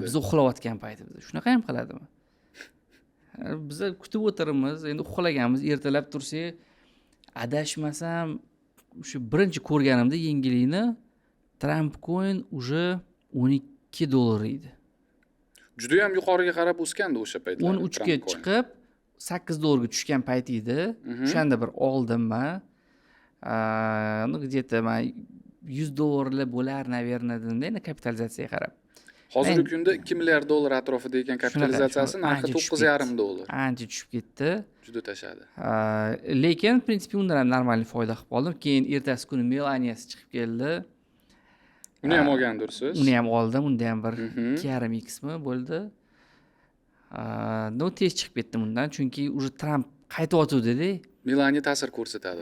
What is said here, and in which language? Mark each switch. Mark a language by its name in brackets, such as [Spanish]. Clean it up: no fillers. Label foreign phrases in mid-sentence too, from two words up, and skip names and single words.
[Uzbek] Biz uxlayotgan paytimizda shunaqa ham qiladimi? Biz kutib o'tiramiz, endi uxlaganmiz, ertalab tursak, adashmasam shu birinchi ko'rganimda yangilikni Trump coin уже $12 edi. Juda ham yuqoriga qarab o'sgandi o'sha paytlar. 13 ga chiqib $8 ga tushgan payt edi. O'shanda bir oldimman. [Russian] Ну где-то $100 bo'lar, naверное, [Uzbek] endi kapitalizatsiyaga qarab. Hozirgi kunda 2 milliard dollar atrofida ekan kapitalizatsiyasi, narxi $9,5. Ancha tushib ketdi. Juda tashadi. Lekin, [Russian] в принципе, [Uzbek] undan ham normal foyda qilib qoldim. Keyin ertasi kuni Melaniasi chiqib keldi. Uni ham olgandursiz? Uni ham oldim, unda ham bir 2,5x mi bo'ldi. No tez chiqib ketdim undan, chunki уже Trump qaytayotdi-da. Melania ta'sir ko'rsatadi.